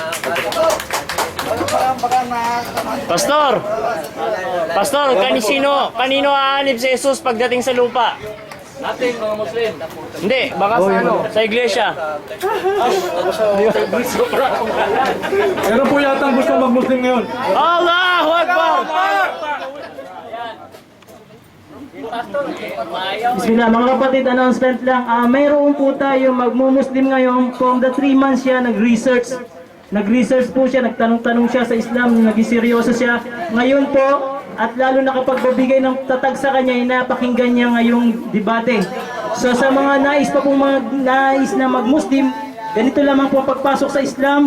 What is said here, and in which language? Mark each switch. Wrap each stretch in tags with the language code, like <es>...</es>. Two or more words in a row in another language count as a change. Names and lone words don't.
<tl>Pastor! Pastor, kanino aanib si Jesus pagdating sa lupa? Natin, mga Muslim. Hindi, baka sa ano, sa iglesia. Meron po yata ang gusto mag-Muslim ngayon.</tl> <ar>الله أكبر! Bismillah,</ar> <tl>mga kapatid, announcement lang. Mayroon po tayo magmumuslim ngayon.</tl> <en>From the 3 months</en> <tl>siya, nag-research po siya, nagtanong-tanong siya sa Islam, naging seryoso siya. Ngayon po, at lalo na kapag babigay ng tatag sa kanya, napakinggan niya ngayong debate. So sa mga nais pa pong nais na mag-Muslim, ganito lamang po ang pagpasok sa Islam.</tl>